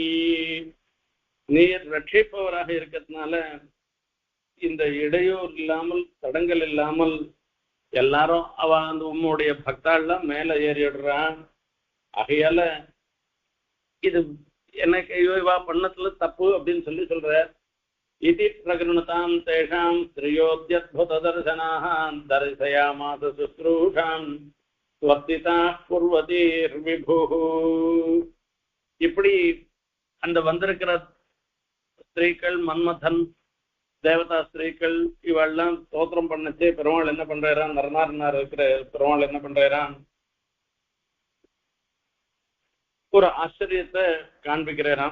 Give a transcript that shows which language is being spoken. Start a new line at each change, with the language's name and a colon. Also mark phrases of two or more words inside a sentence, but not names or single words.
Tamil: நீர் ரட்சிப்பவராக இருக்கிறதுனால இந்த இடையூறு இல்லாமல் தடங்கள் இல்லாமல் எல்லாரும் அந்த உம்முடைய பக்தாள்லாம் மேல ஏறிடுறான். ஆகையால இது எனக்கு இவா பண்ணத்துல தப்பு அப்படின்னு சொல்ற.
Sanskrit: इति प्रगृणतां तेषां श्रियोद्यद्भुतदर्शनाः दर्शयामास शुश्रूषां स्वर्तिताः कुर्वतीर्विभुः.
Tamil: இப்படி அந்த வந்திருக்கிற ஸ்திரீகள் மன்மதன் தேவதா ஸ்திரீகள் இவெல்லாம் ஸ்தோத்திரம் பண்ணச்சே பெருமாள் என்ன பண்றாராம், நரநாரனார் இருக்கிற பெருமாள் என்ன பண்றாராம், ஒரு ஆச்சரியத்தை காண்பிக்கிறாராம்.